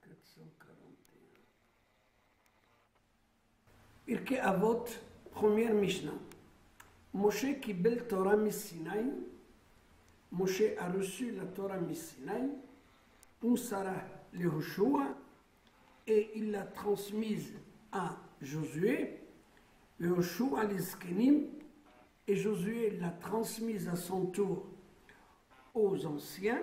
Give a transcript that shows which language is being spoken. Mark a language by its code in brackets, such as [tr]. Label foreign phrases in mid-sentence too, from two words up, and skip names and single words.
[fr] 141. Pirkei Avot, première Mishnah. [he] משה קיבל תורה מסיני. [fr] Moshe a reçu la Torah Missinaï. [he] ומסרה ליהושע. [fr] Et il l'a transmise à Josué. [he] ויהושע לזקנים. [fr] Et Josué l'a transmise à son tour aux anciens.